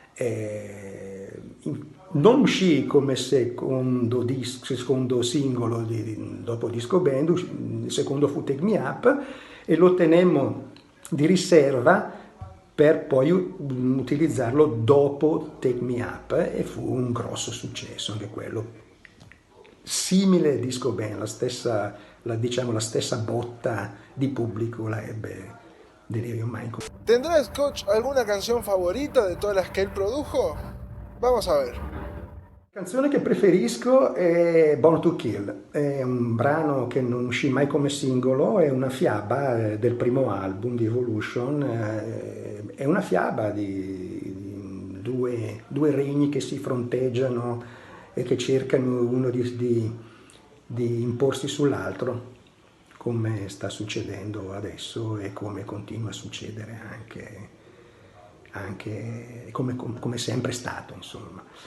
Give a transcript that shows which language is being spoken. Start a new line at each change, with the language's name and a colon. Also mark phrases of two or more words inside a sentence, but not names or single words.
Italian: Non uscì come secondo singolo dopo Disco Band, il secondo fu Take Me Up, e lo tenemmo di riserva per poi utilizzarlo dopo Take Me Up, e fu un grosso successo anche quello. Simile Disco Band, la stessa botta di pubblico la ebbe Delirio Mind.
Spanish: ¿Tendrá Scotch alguna canción favorita de todas las que él produjo? Vamos a ver.
Italian: La canzone che preferisco è Born to Kill, è un brano che non uscì mai come singolo, è una fiaba del primo album di Evolution, è una fiaba di due regni che si fronteggiano e che cercano uno di imporsi sull'altro, come sta succedendo adesso e come continua a succedere anche come sempre stato, insomma.